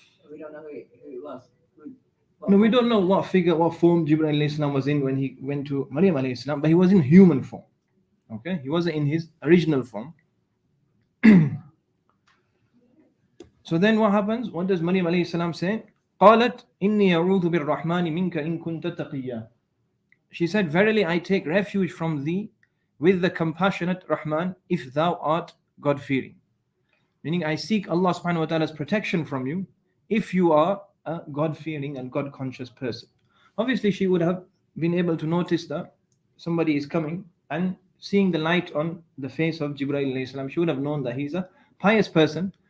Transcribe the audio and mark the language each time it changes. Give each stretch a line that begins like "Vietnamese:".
English: We don't know who it was. No, we don't know what figure, what form Jibreel alayhi salam was in when he went to Maryam alayhi salam, but he was in human form. Okay, he wasn't in his original form. So then what happens? What does Maryam alayhi salam say?
Arabic: قالت إني أعوذ بالرحمن منك إن كنت تقيا.
English: She said, verily I take refuge from thee with the compassionate Rahman if thou art God-fearing. Meaning I seek Allah subhanahu wa ta'ala's protection from you if you are a God-fearing and God-conscious person. Obviously she would have been able to notice that somebody is coming, and seeing the light on the face of Jibreel alayhi salam, she would have known that he's a pious person.